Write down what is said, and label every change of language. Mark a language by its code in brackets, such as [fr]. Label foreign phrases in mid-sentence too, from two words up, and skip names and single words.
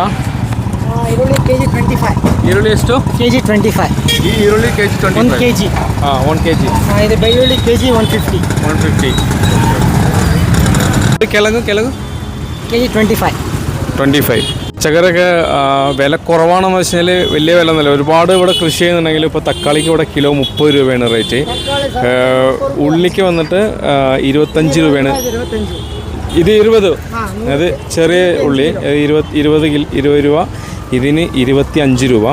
[kn] ಈರುಳ್ಳಿ ಕೆಜಿ 25. ಈರುಳ್ಳಿ ಎಷ್ಟು? ಕೆಜಿ 25. ಈ ಈರುಳ್ಳಿ ಕೆಜಿ 25. 1 kg. 1 kg. ಇದು ಬೆಳ್ಳುಳ್ಳಿ ಕೆಜಿ 150. 150. ಕೆಳಗು ಕೆಜಿ 25. 25. [ml] പച്ചക്കറിയൊക്കെ വില കുറവാണെന്ന് വെച്ച് കഴിഞ്ഞാൽ വലിയ വില ഒന്നുമില്ല. ഒരുപാട് ഇവിടെ കൃഷി ചെയ്യുന്നുണ്ടെങ്കിൽ ഇപ്പോൾ തക്കാളിക്ക് ഇവിടെ കിലോ 30 രൂപയാണ് റേറ്റ്. ഉള്ളിക്ക് വന്നിട്ട് 25 രൂപയാണ്. ഇത് 20, അത് ചെറിയ ഉള്ളി 20 രൂപ, ഇതിന് 25 രൂപ.